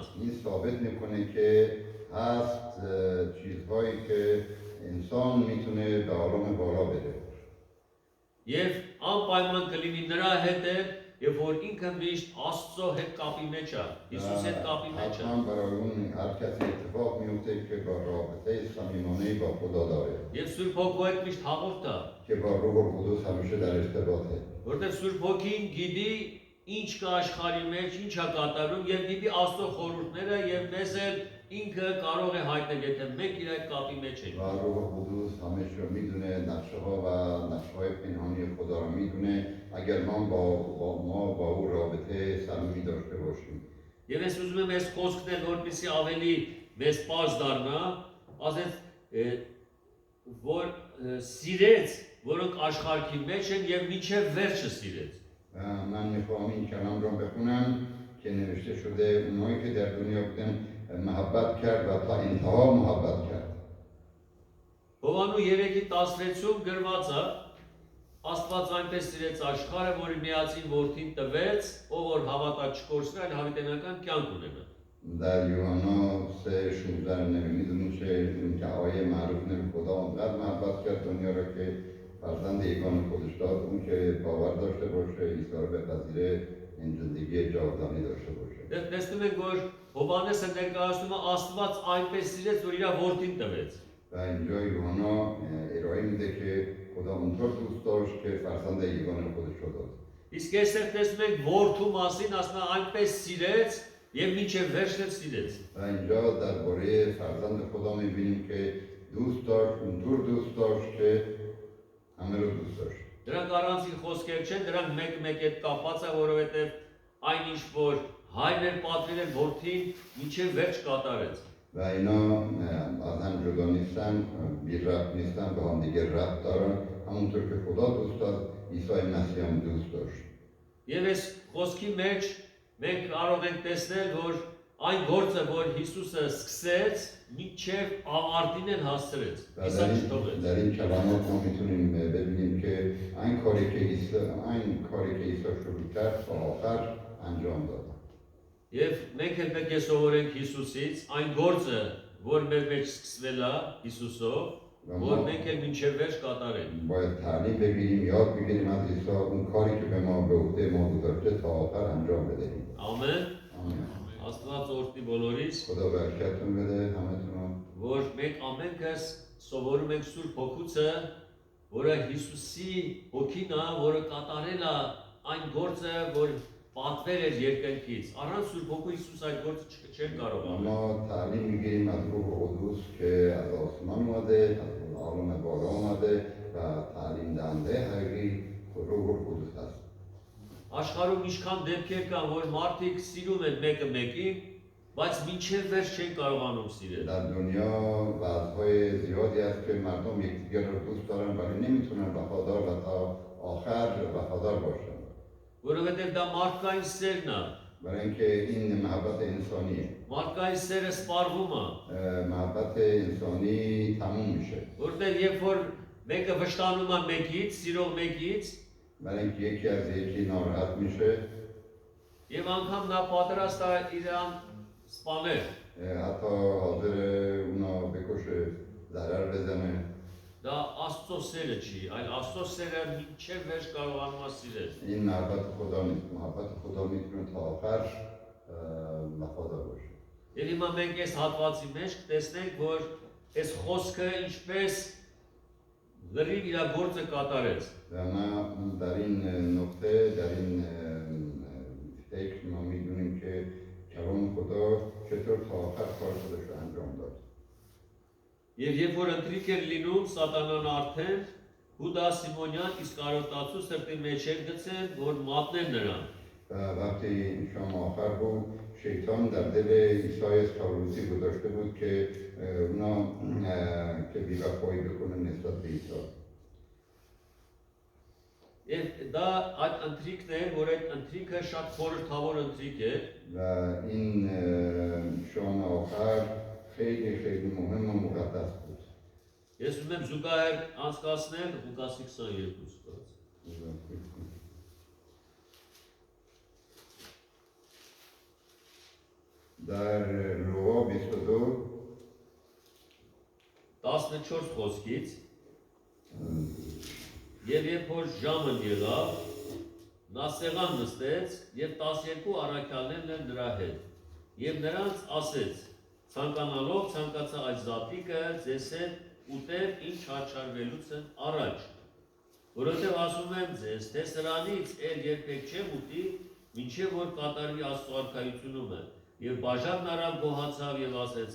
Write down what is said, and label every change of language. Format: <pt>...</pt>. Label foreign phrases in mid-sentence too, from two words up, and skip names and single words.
<fa>این ثابت میکنه که هست چیزهایی که انسان میتونه به عالم بالا بره</fa> <hy>Եվ անպայման կլինի նրա հետ է, եւ որ ինքը միշտ Աստծո հետ կապի մեջ է, Հիսուս հետ կապի մեջ է։</hy> <fa>حتما برای اون هر کسی اتفاق میفته که با رابطه صمیمانه با خدا داره</fa> <hy>Եվ Սուրբ Հոգու հետ միշտ հաղորդ է,</hy> <fa>که با روح القدس همیشه در ارتباطه</fa> <hy>որտեղ Սուրբ Հոգին գիտի ինչ կա աշխարհի մեջ, ինչ է կատարում եւ գիտի Աստծո խորհուրդները եւ մեզ էլ ինքը կարող է հայտնել, եթե մենք իր այդ կապի մեջ ենք։</hy> <fa>و روح القدس همه چی رو میدونه نقشه ها و نقشه های پنهانی خدا رو میدونه اگر ما با او رابطه صمیمی داشته باشیم</fa> <hy>Եվ ես ուզում եմ այս խոսքն էլ որպեսզի ավելի մեզ պարզ դառնա, ասես որ սիրեց, որոնք աշխարհի մեջ են եւ միջև վերջը սիրեց։</hy> <fa>من میخوام این کلام رو بخونم که نوشته شده اونایی که در دنیا بودن محبت کرد و تا انتها محبت کرد</fa> <hy>Հովանու 3:16-ում գրված է. Աստված այնպես սիրեց աշխարհը, որ միածին որդին տվեց, ով որ հավատա չկորցնի, այլ հավիտենական կյանք ունենա։</hy> <fa>در یوحنا 3:16 میدونیم که آیه معروف نمی خدا اونقدر محبت کرد دنیا رو که فرزند یگانه خودش داد اون که باور داشته باشه عیسی رو بپذیره این زندگی جاودانی داشته باشه</fa> <hy>Տեսնում ենք, որ Հովանեսը ներկայացնում է Աստված այնպես սիրեց, որ իր որդին տվեց։</hy> <fa>و اینجا یوحنا ارائه میده که خدا اونطور دوست داشت که فرزند یگانه خودش رو داد</fa> <hy>Իսկ այստեղ տեսնում ենք որդու մասին, ասում է այնպես սիրեց եւ մինչև վերջը սիրեց։</hy> <fa>و اینجا درباره فرزند خدا میبینیم که دوست داشت اونطور دوست داشت که همه رو دوست داشت</fa> <hy>Դրանք առանցին խոսքեր չեն, դրանք մեկ-մեկ հետ կապված է, որովհետեւ այնինչ որ հայրն էր պատվիրել որդին, մինչև վերջ կատարեց։</hy> <fa>و اینا از هم جدا نیستن بی ربط نیستن به هم دیگه ربط دارن همونطور که خدا دوست داشت عیسی مسیح هم دوست داشت</fa> <hy>Եվ այս խոսքի մեջ մենք կարող ենք տեսնել, որ այն գործը, որ Հիսուսը սկսեց, մինչև ավարտին են հասցրեց։</hy> <fa>و</fa> <hy>Իսա չթողեց։</hy> <fa>در این کلمات ما میتونیم ببینیم که این کاری که عیسی شروع کرد تا آخر انجام داد</fa> <hy>Եվ մենք էլ պետք է սովորենք Հիսուսից այն գործը, որ մեր մեջ սկսվել է Հիսուսով, որ մենք էլ մինչև վերջ կատարենք։</hy> <fa>باید تعلیم بگیریم یاد بگیریم از عیسی اون کاری که به ما به عهده ما گذاشته تا آخر انجام بدهیم</fa> <hy>Ամեն։</hy> <fa>آمین</fa> <hy>Աստված օրհնի բոլորիս,</hy> <fa>خدا برکتتون بده همتون</fa> <hy>որ մենք ամենքս սովորում ենք Սուրբ Հոգուցը, որը Հիսուսի հոգին է, որը կատարել է այն գործը, որ պատվել էր երկնքից։ Առանց Սուրբ Հոգու Հիսուս այդ գործը չէր կարող անել։</hy> <fa>ما تعلیم میگیریم از روح قدوس که از آسمان اومده از عالم بالا اومده و تعلیم دهنده حقیقی روح قدوس هست</fa> <hy>Աշխարհում ինչքան դեպքեր կան, որ մարդիկ սիրում են մեկը մեկին, բայց մինչև վերջ չեն կարողանում սիրել։</hy> <fa>در دنیا وضعهای زیادی هست که مردم یکدیگر رو دوست دارن ولی نمیتونن وفادار و تا آخر وفادار باشن.</fa> <hy>Որովհետև դա մարդկային սերն է։</hy> <fa>برای اینکه این محبت انسانیه.</fa> <hy>Մարդկային սերը սպառվում է։</hy> <fa>محبت انسانی تموم میشه.</fa> <hy>Որտեղ երբ որ մեկը վշտանում է մեկից, սիրող մեկից,</hy> <fa>برای اینکه یکی از یکی ناراحت میشه</fa> <hy>եւ անգամ նա պատրաստ է իրան սպանել,</hy> <fa>حتی حاضر اونا بکشه ضرر بزنه.</fa> <hy>դա Աստծո սերը չի, այլ Աստծո սերը մինչև վերջ կարողանում է սիրել։</hy> <fa>این محبت خدا نیست. محبت خدا میتونه تا آخر وفادار باشه.</fa> <hy>Եվ հիմա մենք այս հատվածի մեջ տեսնենք, որ այս խոսքը ինչպես լրիվ իր գործը կատարեց։</hy> <fa>و ما در این نقطه در این فکر ما میدونیم که کلام خدا چطور تا آخر کار خودش رو انجام داد.</fa> <hy>Եվ երբ որ ընտրիկ էր լինում, սատանան արդեն Հուդա Սիմոնյան Իսկարիոտացու սրտի մեջ էր գցել, որ մատնեն նրան։</hy> <fa>و وقتی شام آخر بود شیطان در دل عیسی اسکاروتی گذاشته بود که اونا که بی‌وفایی بکنه نسبت به عیسی.</fa> <hy>Եվ դա այդ ընտրիկն էր, որ այդ ընտրիկը շատ խորհրդավոր ընտրիկ է։</hy> <fa>و این شام آخر خیلی خیلی مهم و مقدس بود.</fa> <hy>Ես ուզում եմ զուգահեռ անցկացնել Ղուկասի 22-ը։</hy> <fa>در لوقا 22</fa> <hy>14 խոսքից Եվ երբ որ ժամը եղավ, նա սեղան նստեց եւ 12 առաքյալներն էլ նրա հետ։ Եվ նրանց ասեց. ցանկանալով ցանկացա այդ զատիկը ձեզ հետ ուտել ինչ հաճարվելուց առաջ։ Որովհետև ասում եմ ձեզ, թե սրանից էլ երբեք չեմ ուտի, մինչև որ կատարվի Աստծո արքայությունը։ Եվ բաժանն արավ գոհացավ եւ ասեց.</hy>